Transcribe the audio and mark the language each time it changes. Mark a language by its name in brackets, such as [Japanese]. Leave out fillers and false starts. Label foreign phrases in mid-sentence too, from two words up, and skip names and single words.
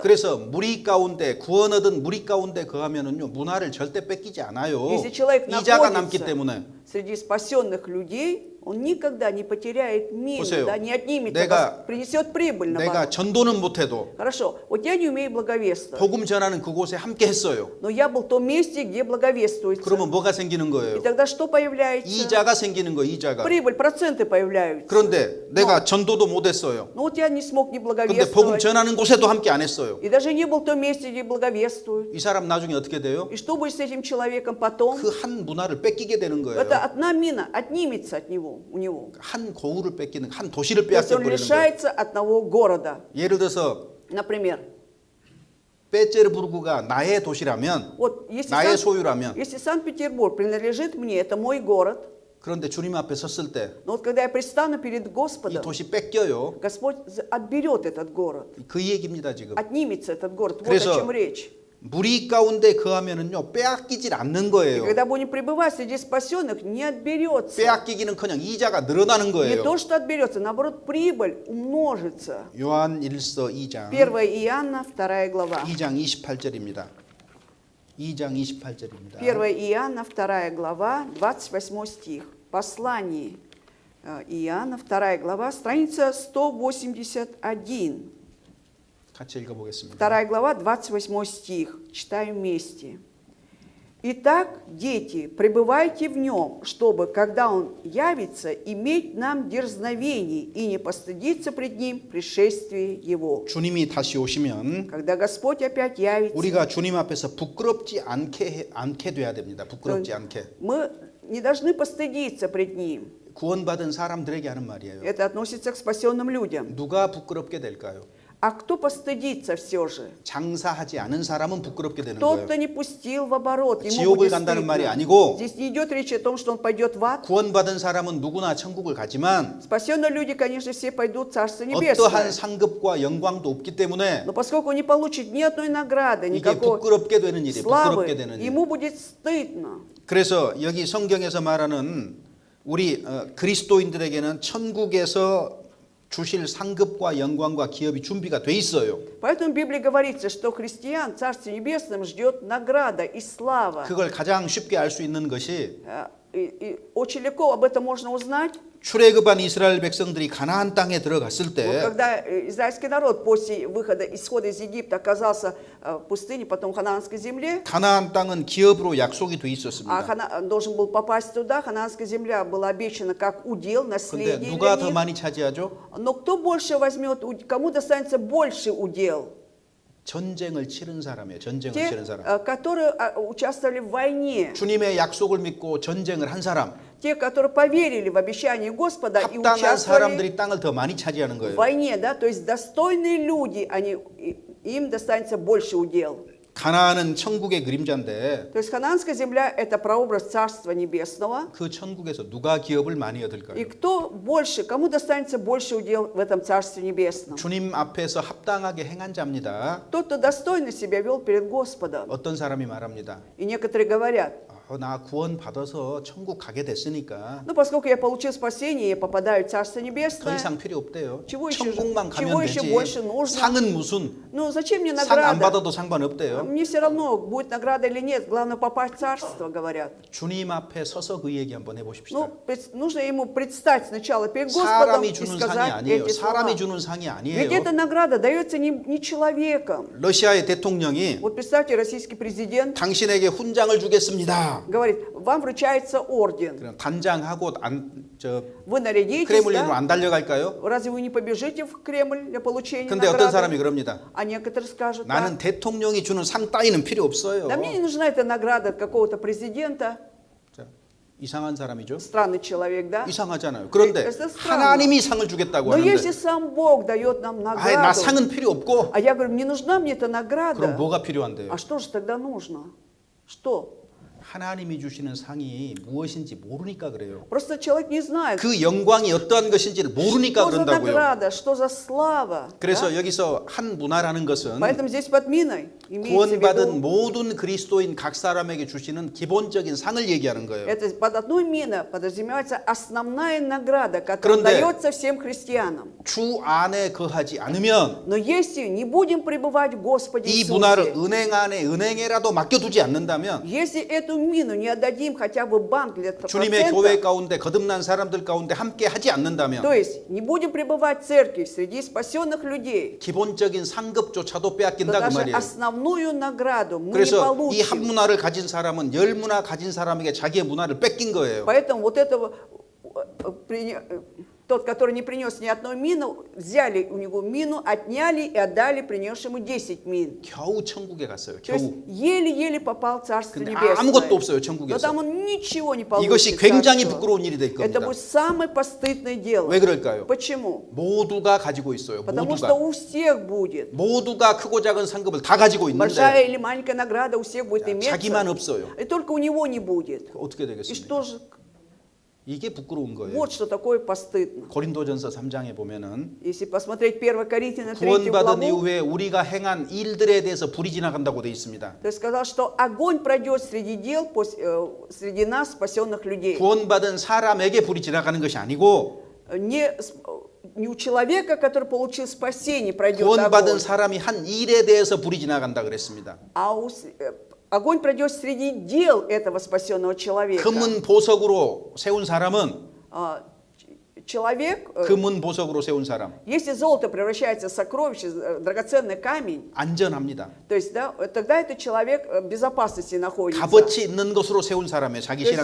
[Korean] 그래서 무리 가운데 구원 얻은 무리 가운데 거하면은요 문화를 절대 뺏기지 않아요. [Russian] Если человек [Korean] 이자가 남기 [Russian] находится [Korean] 때문에. [Russian] среди спасенных людей, он никогда не потеряет милу, [Korean] 보세요. [Russian] да, не отнимет, [Korean] 내가- [Russian] принесет прибыль [Korean] 내가 [Russian] наоборот. [Korean] 전도는 못해도 [Russian] Хорошо, вот я не умею благовествовать, [Korean] 복음 전하는 그곳에 함께 했어요. [Russian] но я был в том месте, где благовествуется. [Korean] 그러면 뭐가 생기는 [Russian] И [Korean] 거예요? [Russian] тогда что появляется? [Korean] 이자가 생기는 거예요. 이자가. [Russian] Прибыль, проценты появляются. [Korean] 그런데 내가 전도도 못했어요. [Russian] Ну вот я не смог не [Korean] 그런데 복음 [Russian] благовествовать. [Korean] 전하는 곳에도 함께 안 했어요. [Russian] И даже не был в том месте, где благовествуют. [Korean] 이 사람 나중에 어떻게 돼요? [Russian] И что будет с этим человеком потом? [Korean] 그 한 문화를 뺏기게 되는 거예요. [Russian] Это одна мина отнимется от него, у него. [Korean] 한 고을을 뺏기는 한 도시를 [Russian] То есть [Korean] 빼앗겨 [Russian] он [Korean] 버리는 거예요. [Russian] лишается одного города. [Korean] 예를 들어서 [Russian] Например, [Korean] 베제르부르크가 나의 도시라면 [Russian] вот если, [Korean] 나의 소유라면 [Russian] если Санкт-Петербург принадлежит мне, это мой город, [Korean] 그런데 주님 앞에 섰을 때 이 [Russian] но вот когда я предстану перед Господом, [Korean] 도시 뺏겨요. [Russian] Господь отберет этот город, [Korean] 그 얘기입니다 지금. [Russian] отнимется этот город. Вот [Korean] 그래서 [Russian] о чем речь. [Korean] 무리 가운데 거하면은요 빼앗기질 않는 [Russian] И [Korean] 거예요. [Russian] когда будем пребывать среди спасенных, не отберется. [Korean] 빼앗기기는커녕 이자가 늘어나는 [Russian] Не [Korean] 거예요. [Russian] то, что отберется, наоборот, прибыль умножится. [Korean] 요한 1서 2장 [Russian] 1 Иоанна, 2 глава. [Korean] 2장 28절입니다. 2장 28절입니다. [Russian] 1 Иоанна, 2 глава, 28 стих. Послание Иоанна, 2 глава, страница 181. [Korean] 같이 읽어보겠습니다. [Russian] 2 глава, 28 стих. Читаем вместе. «Итак, дети, пребывайте в нем, чтобы, когда он явится, иметь нам дерзновение и не постыдиться пред ним пришествие его». [Korean] 주님이 다시 오시면 [Russian] Когда Господь опять явится, [Korean] 우리가 주님 앞에서 부끄럽지 않게 돼야 됩니다. 부끄럽지 않게. [Russian] мы не должны постыдиться пред ним. [Korean] 구원받은 사람들에게 하는 말이에요. [Russian] Это относится к спасенным людям. [Korean] 누가 부끄럽게 될까요? [Russian] А кто постыдится все же? [Korean] 장사하지 않은 사람은 부끄럽게 되는 [Russian] Тот, [Korean] 거예요. [Russian] кто не пустил в оборот, ему [Korean] 지옥을 [Russian] будет [Korean] 간다는 말이 [Russian] стыдно. [Korean] 아니고 [Russian] Здесь не идет речь о том, что он пойдет в ад. [Korean] 구원받은 사람은 누구나 천국을 가지만 [Russian] Спасенные люди, конечно, все пойдут в Царство [Korean] 어떠한 [Russian] Небесное. [Korean] 상급과 영광도 없기 때문에 [Russian] Но поскольку он не получит ни одной награды, [Korean] 이게 [Russian] никакой [Korean] 부끄럽게 되는 일이에요. [Russian] славы, [Korean] 부끄럽게 되는 일. [Russian] ему будет стыдно. [Korean] 그래서 여기 성경에서 말하는 우리 그리스도인들에게는 천국에서 주실 상급과 영광과 기업이 준비가 돼 있어요. [Russian] Поэтому в Библии говорится, что христиан в Царстве Небесном ждет награда и слава. [Korean] 그걸 가장 쉽게 알 수 있는 것이 [Russian] И очень легко об этом можно узнать. [Korean] 출애굽한 이스라엘 백성들이 가나안 땅에 들어갔을 [Russian] Вот [Korean] 때 [Russian] когда израильский народ после исхода из Египта оказался в пустыне, потом в ханаанской земле, [Korean] 가나안 땅은 기업으로 약속이 돼 있었습니다. [Russian] должен был попасть туда, ханаанская земля была обещана как удел, [Korean] 근데 [Russian] наследие [Korean] 누가 [Russian] для [Korean] 더 [Russian] них. [Korean] 많이 차지하죠? [Russian] Но кто больше возьмет, кому достанется больше удел? [Korean] 전쟁을 치른 사람이에요. 전쟁을 [Russian] Те, [Korean] 치른 사람. [Russian] которые участвовали в войне, [Korean] 주님의 약속을 믿고 전쟁을 한 사람. [Russian] те, которые поверили в обещание Господа и [Korean] 합당한 [Russian] участвовали [Korean] 사람들이 땅을 더 많이 차지하는 [Russian] в [Korean] 거예요. [Russian] войне, да, то есть достойные люди, им достанется больше удел. [Korean] 가나안은 천국의 그림자인데 [Russian] То есть ханаанская земля – это прообраз Царства Небесного. [Korean] 그 천국에서 누가 기업을 많이 [Russian] И [Korean] 얻을까요? [Russian] кто больше, кому достанется больше удел в этом Царстве Небесном? [Korean] 주님 앞에서 합당하게 행한 자입니다. [Russian] Тот, кто достойно себя вел перед Господом. [Korean] 어떤 사람이 말합니다. [Russian] И некоторые говорят, [Korean] 나 구원 받아서 천국 가게 됐으니까 [Russian] ну, поскольку я получил спасение, я попадаю в Царство [Korean] 더 [Russian] Небесное, [Korean] 이상 필요 없대요. [Russian] чего еще [Korean] 천국만 가면 [Russian] еще [Korean] 되지. [Russian] больше нужно? [Korean] 상은 무슨 [Russian] Ну, зачем мне [Korean] 상 안 [Russian] награда? [Korean] 받아도 상관없대요. [Russian] Мне все равно, будет награда или нет, главное попасть в Царство, говорят. [Korean] 주님 앞에 서서 그 얘기 한번 해보십시다. [Russian] Ну, нужно ему предстать сначала перед Господом [Korean] 사람이 [Russian] и [Korean] 주는 상이 [Russian] сказать [Korean] 아니에요. [Russian] эти слова. [Korean] 사람이 주는 상이 [Russian] Ведь [Korean] 아니에요. [Russian] эта награда дается не человеком. [Korean] 러시아의 대통령이 [Russian] Вот представьте, российский президент [Korean] 당신에게 훈장을 주겠습니다. 줍니다. [Russian] говорит, вам вручается орден. [Korean] 그럼 단장하고 [Russian] Вы нарядитесь, [Korean] 크레물린으로 [Russian] да? [Korean] 안 달려갈까요? [Russian] Разве вы не побежите в Кремль для получения [Korean] 근데 어떤 사람이 [Russian] награды? [Korean] 그럽니다. [Russian] А некоторые скажут, [Korean] 나는 [Russian] да, [Korean] 대통령이 주는 상 따위는 필요 없어요. [Russian] да мне не нужна эта награда от какого-то президента, [Korean] 자, 이상한 사람이죠. [Russian] странный человек, да? [Korean] 이상하잖아요. 그런데 [Russian] Это странно. [Korean] 하나님이 상을 주겠다고 [Russian] Но если [Korean] 하는데 [Russian] сам Бог дает нам [Korean] 아예 나 [Russian] награду, [Korean] 상은 필요 없고 [Russian] а я говорю, не нужна мне эта [Korean] 그럼 [Russian] награда, [Korean] 뭐가 필요한데요? [Russian] а что же тогда нужно? Что? [Korean] 하나님이 주시는 상이 무엇인지 모르니까 그래요. [Russian] Просто человек не знает, [Korean] 그 영광이 어떠한 것인지를 모르니까 [Russian] что за [Korean] 그런다고요. [Russian] награда, что за слава. [Korean] 그래서 [Russian] да? [Korean] 여기서 한 문화라는 것은 [Russian] Поэтому здесь под миной имеется в [Korean] 구원받은 [Russian] виду, [Korean] 모든 그리스도인 각 사람에게 주시는 기본적인 상을 얘기하는 거예요. [Russian] это под одной миной подразумевается основная награда, которая [Korean] 그런데 [Russian] дается всем христианам. [Korean] 주 안에 거하지 않으면 [Russian] Но если не будем пребывать в Господе [Korean] 이 문화를 [Russian] Иисусе, [Korean] 은행 안에 은행에라도 맡겨두지 않는다면 [Russian] если эту мину не отдадим хотя бы в банк для [Korean] 주님의 교회 [Russian] процента, [Korean] 가운데 거듭난 사람들 가운데 함께 하지 않는다면 [Russian] то есть не будем пребывать в церкви среди спасенных людей, [Korean] 기본적인 상급조차도 [Russian] то [Korean] 빼앗긴다 그 [Russian] даже [Korean] 말이에요. [Russian] основную награду мы не [Korean] 그래서 이 한 [Russian] получим. [Korean] 문화를 가진 사람은 열 문화 가진 사람에게 자기의 문화를 뺏긴 거예요. [Russian] Поэтому вот этого тот, который не принес ни одной мины, взяли у него мину, отняли и отдали принесшему 10 мин. [Korean] 겨우 천국에 갔어요. [Russian] То есть [Korean] 겨우. [Russian] еле-еле попал в Царство [Korean] 근데 [Russian] Небесное. [Korean] 아무것도 없어요, [Russian] Но [Korean] 천국에서. [Russian] там он ничего не [Korean] 이것이 [Russian] получит. [Korean] 굉장히 [Russian] царство. [Korean] 부끄러운 일이 될 [Russian] Это [Korean] 겁니다. [Russian] будет самое постыдное дело. [Korean] 왜 그럴까요? [Russian] Почему? [Korean] 모두가 가지고 있어요. [Russian] Потому что [Korean] 모두가. [Russian] у всех будет. [Korean] 모두가 크고 작은 상급을 다 가지고 [Russian] Большая [Korean] 있는데 [Russian] или маленькая награда у всех будет [Korean] 자기만 [Russian] иметься. [Korean] 없어요. [Russian] И только у него не будет. [Korean] 어떻게 [Russian] И [Korean] 되겠습니까? [Russian] что же? [Korean] 이게 부끄러운 거예요. [Russian] Вот что такое постыдно. [Korean] 고린도전서 3장에 보면은 [Russian] Если посмотреть 1 Коринфянам 3 [Korean] 구원받은 [Russian] главу, [Korean] 이후에 우리가 행한 일들에 대해서 불이 지나간다고 돼 있습니다. [Russian] то есть сказал, что огонь пройдет среди дел, среди нас, спасенных людей. [Korean] 구원받은 사람에게 불이 지나가는 것이 아니고 [Russian] Не у человека, который получил спасение, пройдет [Korean] 구원받은 [Russian] огонь, [Korean] 사람이 한 일에 대해서 불이 지나간다 그랬습니다. [Russian] а огонь пройдет среди дел этого спасенного человека. [Korean] 금은 보석으로 세운 사람은 [Russian] Человек, [Korean] 금은 보석으로 세운 사람 [Russian] если золото превращается в сокровище, драгоценный камень, [Korean] 안전합니다. [Russian] то есть, да, тогда этот человек в безопасности находится. [Korean] 값어치 있는 것으로 세운 사람의 자기 [Russian] То есть,